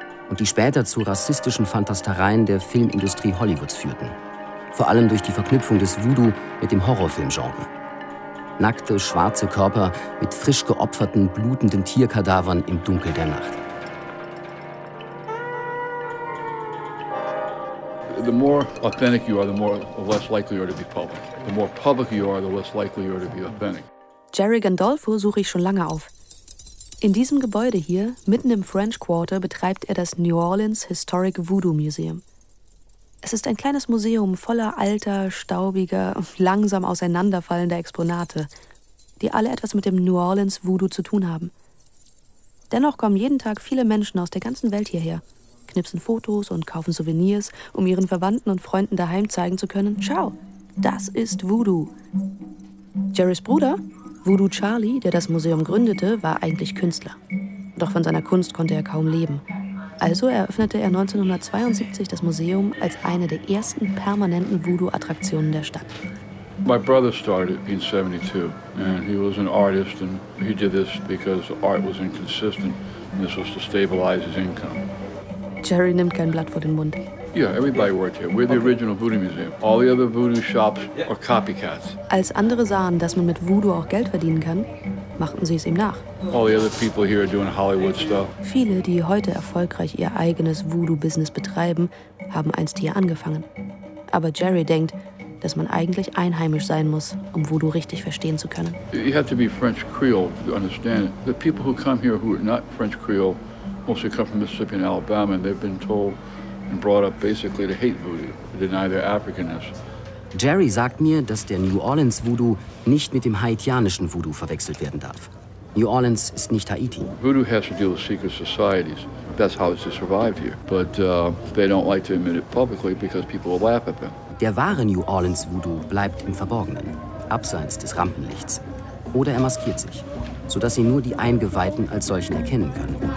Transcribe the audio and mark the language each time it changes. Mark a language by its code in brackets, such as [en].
[de] Und die später zu rassistischen Fantastereien der Filmindustrie Hollywoods führten. Vor allem durch die Verknüpfung des Voodoo mit dem Horrorfilmgenre. Nackte, schwarze Körper mit frisch geopferten, blutenden Tierkadavern im Dunkel der Nacht. [en] The more authentic you are, the more the less likely you are to be public. The more public you are, the less likely you are to be authentic. [de] Jerry Gandolfo suche ich schon lange auf. In diesem Gebäude hier, mitten im French Quarter, betreibt er das New Orleans Historic Voodoo Museum. Es ist ein kleines Museum voller alter, staubiger, langsam auseinanderfallender Exponate, die alle etwas mit dem New Orleans Voodoo zu tun haben. Dennoch kommen jeden Tag viele Menschen aus der ganzen Welt hierher, knipsen Fotos und kaufen Souvenirs, um ihren Verwandten und Freunden daheim zeigen zu können: Schau, das ist Voodoo. Jerrys Bruder, Voodoo Charlie, der das Museum gründete, war eigentlich Künstler. Doch von seiner Kunst konnte er kaum leben. Also eröffnete er 1972 das Museum als eine der ersten permanenten Voodoo-Attraktionen der Stadt. [en] My brother started in 72 and he was an artist and he did this because art was inconsistent and this was to stabilize his income. [de] Jerry nimmt kein Blatt vor den Mund. [en] Yeah, everybody worked here. We're the original Voodoo Museum. All the other Voodoo shops are copycats. [de] Als andere sahen, dass man mit Voodoo auch Geld verdienen kann, machten sie es ihm nach. [en] All the other people here are doing Hollywood stuff. [de] Viele, die heute erfolgreich ihr eigenes Voodoo-Business betreiben, haben einst hier angefangen. Aber Jerry denkt, dass man eigentlich einheimisch sein muss, um Voodoo richtig verstehen zu können. [en] You have to be French Creole to understand it. The people who come here who are not French Creole mostly come from Mississippi and Alabama, and they've been told and brought up basically to hate Voodoo, to deny their Africanness. [de] Jerry sagt mir, dass der New Orleans Voodoo nicht mit dem haitianischen Voodoo verwechselt werden darf. New Orleans ist nicht Haiti. [en] Voodoo has to deal with secret societies. That's how it's survived here. But they don't like to admit it publicly because people will laugh at them. [de] Der wahre New Orleans Voodoo bleibt im Verborgenen. abseits des Rampenlichts. Oder er maskiert sich, sodass sie nur die Eingeweihten als solchen erkennen können.